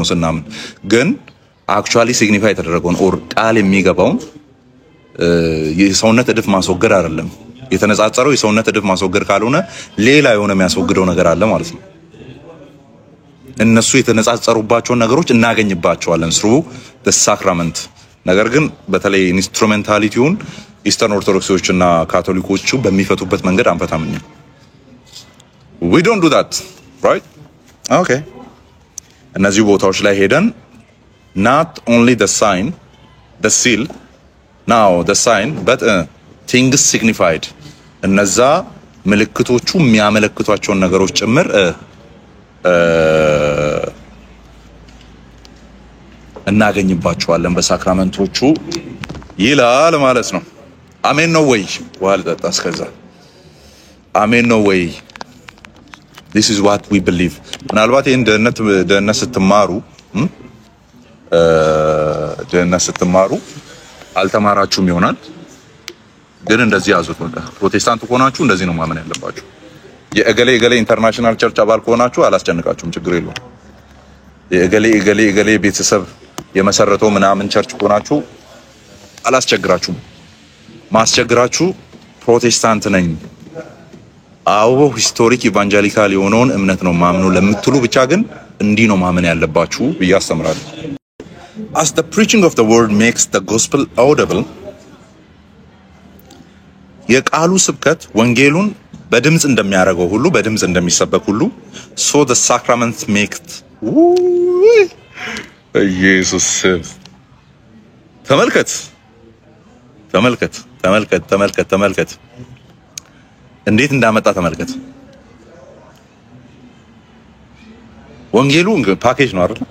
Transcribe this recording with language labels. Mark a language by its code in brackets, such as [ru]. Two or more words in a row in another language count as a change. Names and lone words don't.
[am] ስናምን ግን [en] actually signify [am] የተደረገውን ኦር ቃል የሚገባውን የሰውነት እድፍ ማስወገድ አይደለም። የተነጻጸረው የሰውነት እድፍ ማስወገድ ካልሆነ ሌላ የሆነ የሚያስወግደው ነገር አለ ማለት ነው። እነሱ የተነጻጸሩባቸውን ነገሮች እናገኝባቸዋለን ስሩ [en] the sacrament። [am] ነገር ግን በተለይ ኢንስትሩሜንታሊቲውን ኢስተርን ኦርቶዶክሶች እና ካቶሊኮቹ በሚፈቱበት መንገድ አንፈታምኛ። [en] we don't do that right okay። [am] እነዚህ ቦታዎች ላይ ሄደን [en] not only the sign the seal now the sign but things signified [am] እነዛ ምልክቶቹ የሚያመለክቷቸውን ነገሮች ጭምር እናገኝባቸዋለን በሳክራመንቶቹ ይላል ማለት ነው። አሜን ነው ወይ? ዋል ተጣስ ከዛ አሜን ነው ወይ? [en] this is what we believe። [am] ምናልባት ይሄን ደህንነት ስትማሩ አልተማራችሁም ይሆናል። ግን እንደዚህ ያዙት። በቃ ፕሮቴስታንት ከሆናችሁ እንደዚህ ነው ማመን ያለባችሁ። የእገሌ [en] international church [am] አባል ከሆናችሁ አላስጨንቃችሁም፣ ችግር የለውም። የእገሌ ቤተሰብ የመሰረተው ምናምን ቸርች ከሆናችሁ አላስቸግራችሁም። ማስቸግራችሁ ፕሮቴስታንት ነኝ አዎ [en] historic evangelical [am] የሆነውን እምነት ነው ማምነው ለምትሉ ብቻ ግን እንዲህ ነው ማመን ያለባችሁ ብዬ አስተምራለሁ። [en] as the preaching of the word makes the gospel audible [am] የቃሉ ስብከት ወንጌሉን በድምጽ እንደሚያደርገው ሁሉ በድምጽ እንደሚሰበክ ሁሉ [en] so the sacrament makes [am] ኢየሱስ ተመልከት እንዴት እንዳመጣ ተመልከት። ወንጌሉ ፓኬጅ ነው አይደል?